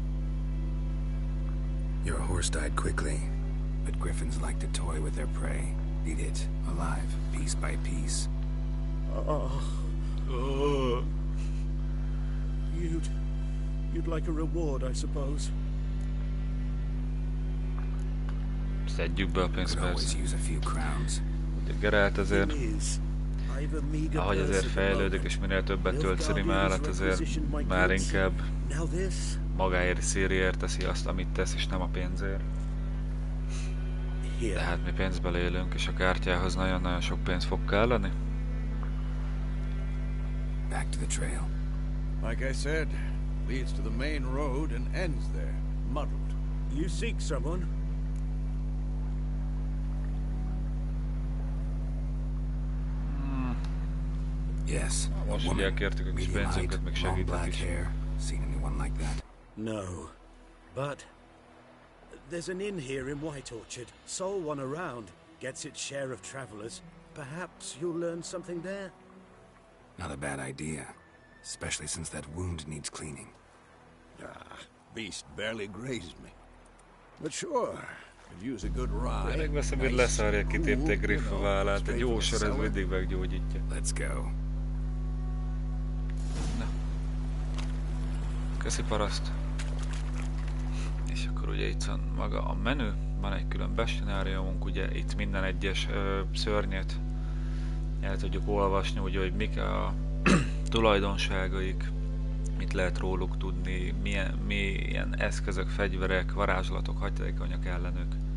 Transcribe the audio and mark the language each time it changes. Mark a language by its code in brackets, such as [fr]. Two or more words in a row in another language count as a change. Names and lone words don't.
[en] Your horse died quickly, but griffins like to toy with their prey. Eat it, alive, piece by piece. You'd like a reward, I suppose. [hu] Szedjük be a pénzt [en] Could always [hu] persze. [en] use a few crowns. [hu] Ugye Geralt azért, [en] It is. I've a meager [hu] ahogy [en] purse [hu] azért [en] at the [hu] fejlődik [en] moment. [hu] és minél többet tölt Ciri mellett, azért már inkább [en] Now this. [hu] magáért, Ciriért teszi azt, amit tesz, és nem a pénzért. De [en] Here. [hu] hát mi pénzből élünk, és a kártyához nagyon-nagyon sok pénz fog kelleni. [en] Back to the trail. Like I said, leads to the main road and ends there, muddled. You seek someone? Yes. [hu] Most ugye elkértük a kis [en] Medium height, [hu] pénzünket, meg [en] long [hu] segítek [en] black [hu] is. [en] hair. Seen anyone like that? No. But there's an inn here in White Orchard. Sole one around. Gets its share of travelers. Perhaps you'll learn something there? Not a bad idea. Especially since that wound needs cleaning. Beast barely grazed me. But sure, could use a good ride. [hu] Tényleg veszem, hogy leszarják, kitépték Griff a vállát. Egy jó sor, ez mindig meggyógyítja. [en] Let's go. [hu] Na. Köszi paraszt. És akkor ugye itt van maga a menü. Van egy külön bestiáriumunk, ugye itt minden egyes szörnyet el tudjuk olvasni, ugye, hogy mik a tulajdonságaik, mit lehet róluk tudni, milyen eszközök, fegyverek, varázslatok hatékonyak ellenük.